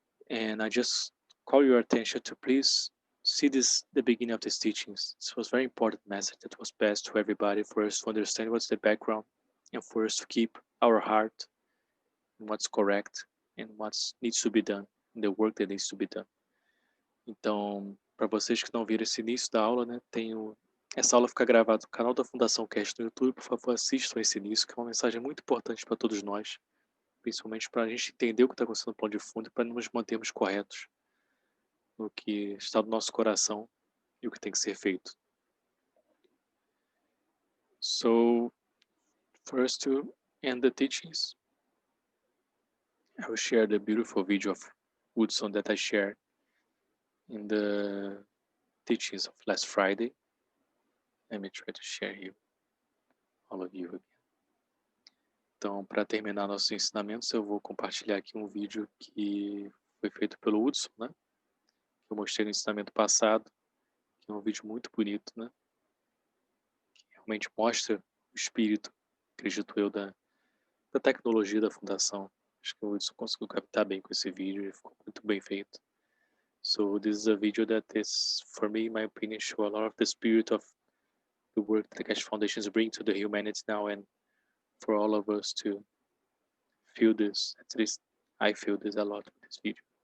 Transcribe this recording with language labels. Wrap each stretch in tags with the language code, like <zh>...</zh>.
<en>And I just call your attention to please see the beginning of these teachings. This was a very important message that was passed to everybody for us to understand what's the background and for us to keep our heart in what's correct and what needs to be done, in the work that needs to be done.</en> <pt>Então, para vocês que não viram esse início da aula, né, essa aula fica gravada no canal da Fundação Keshe no YouTube. Por favor, assistam esse início, que é uma mensagem muito importante para todos nós, principalmente para a gente entender o que está acontecendo no plano de fundo e para nos mantermos corretos no que está no nosso coração e o que tem que ser feito.</pt> <en>So, first to end the teachings, I will share the beautiful video of Woodson that I shared in the teachings of last Friday. Let me try to share here, all of you again.</en> <pt>Então, para terminar nossos ensinamentos, eu vou compartilhar aqui um vídeo que foi feito pelo Woodson, né? Que eu mostrei no ensinamento passado, que é um vídeo muito bonito, né? Que realmente mostra o espírito, acredito eu, da tecnologia da Fundação. Acho que o Woodson conseguiu captar bem com esse vídeo e ficou muito bem feito.</pt> <en>So this is a video that is, for me, in my opinion, show a lot of the spirit of the work that the Keshe Foundations bring to the humanity now, and for all of us to feel this. At least I feel this a lot with this video.</en>